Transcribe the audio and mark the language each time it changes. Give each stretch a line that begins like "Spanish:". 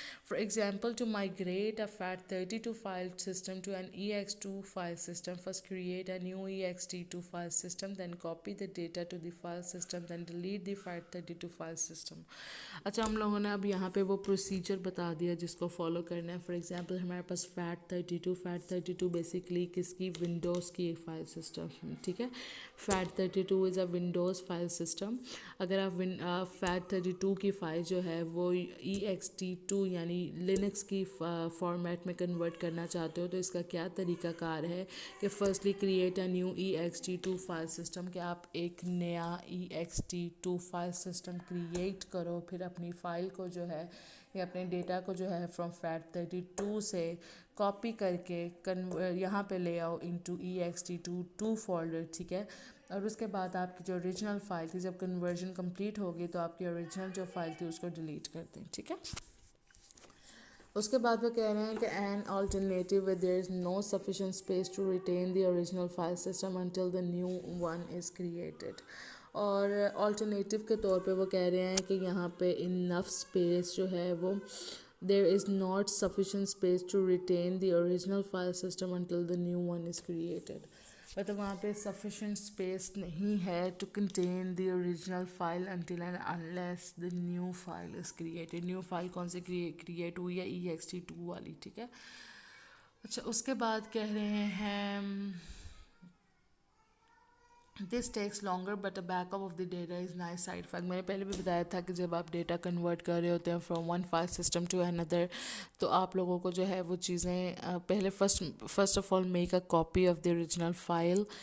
English: For example, to migrate a FAT32 file system to an EX2 file system, first create a new EXT2 file system, then copy the data to the file system, then delete the FAT32 file system.
Urdu: اچھا, ہم لوگوں نے اب یہاں پہ وہ procedure بتا دیا جس کو فالو کرنا ہے. فار ایگزامپل ہمارے پاس FAT32 بیسیکلی کس کی ونڈوز کی ایک فائل سسٹم, ٹھیک ہے.
English: FAT32 is a windows file system.
Urdu: اگر آپ FAT32 کی فائل جو ہے وہ ext2 یعنی لینکس کی فارمیٹ میں کنورٹ کرنا چاہتے ہو تو اس کا کیا طریقہ کار ہے کہ
English: firstly create a new ext2 file system,
Urdu: کہ آپ ایک نیا ext2 فائل سسٹم کریٹ کرو, پھر اپنی فائل کو جو ہے یا اپنے ڈیٹا کو جو ہے فرام FAT32 سے کاپی کر کے یہاں پہ لے آؤ انٹو ext2 فولڈر, ٹھیک ہے. اور اس کے بعد آپ کی جو اوریجنل فائل تھی, جب کنورژن کمپلیٹ ہوگی تو آپ کی اوریجنل جو فائل تھی اس کو ڈیلیٹ کر دیں, ٹھیک ہے. اس کے بعد وہ کہہ رہے ہیں کہ
English: an alternative where there is no sufficient space to retain the original file system until the new one is created.
Urdu: اور آلٹرنیٹیو کے طور پہ وہ کہہ رہے ہیں کہ یہاں پہ انف اسپیس جو ہے وہ
English: there is not sufficient space to retain the original file system until the new one is created.
Urdu: مطلب وہاں پہ
English: sufficient space
Urdu: نہیں ہے
English: to contain the original file until and unless the new file is created.
Urdu: new file کون سے create ہوئی ہے, ext2 والی, ٹھیک ہے. اچھا اس کے بعد کہہ رہے ہیں
English: This takes longer but a back up of the data is nice side effect.
Urdu: میں نے پہلے بھی بتایا تھا کہ جب آپ ڈیٹا کنورٹ کر رہے ہوتے ہیں
English: from one file system to اندر,
Urdu: تو آپ لوگوں کو جو ہے وہ چیزیں پہلے
English: First of all make a copy of the original file.